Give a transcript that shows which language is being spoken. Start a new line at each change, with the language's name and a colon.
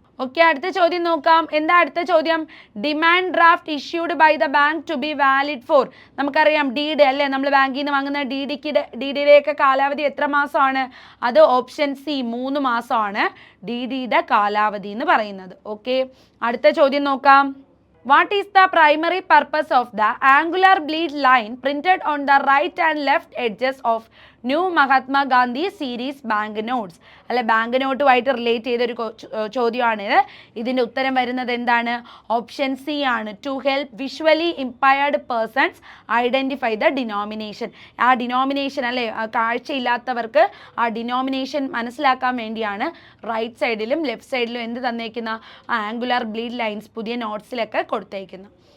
Malayalam: Okay, അടുത്ത ചോദ്യം നോക്കാം. എന്താ അടുത്ത ചോദ്യം?
English: Demand draft issued by the bank to be valid for.
Malayalam: നമുക്കറിയാം ഡീഡ് അല്ലേ, നമ്മൾ ബാങ്കിൽ നിന്ന് വാങ്ങുന്ന DDയുടെയൊക്കെ കാലാവധി എത്ര മാസമാണ്? അത് ഓപ്ഷൻ സി 3 മാസമാണ് DDയുടെ കാലാവധി എന്ന് പറയുന്നത്. ഓക്കെ, അടുത്ത ചോദ്യം നോക്കാം.
English: What is the primary purpose of the angular bleed line printed on the right and left edges of new Mahatma Gandhi series bank notes
Malayalam: അല്ലെ, ബാങ്ക് നോട്ടുമായിട്ട് റിലേറ്റ് ചെയ്തൊരു ചോദ്യമാണിത്. ഇതിൻ്റെ ഉത്തരം വരുന്നത് എന്താണ്? ഓപ്ഷൻ സി ആണ്.
English: To help visually impaired persons identify the denomination.
Malayalam: ആ denomination അല്ലേ, കാഴ്ചയില്ലാത്തവർക്ക് ആ ഡിനോമിനേഷൻ മനസ്സിലാക്കാൻ വേണ്ടിയാണ് റൈറ്റ് സൈഡിലും ലെഫ്റ്റ് സൈഡിലും എന്ത് തന്നേക്കുന്ന ആംഗുലർ ബ്ലീഡ് ലൈൻസ് പുതിയ നോട്ട്സിലൊക്കെ കൊടുത്തേക്കുന്നത്.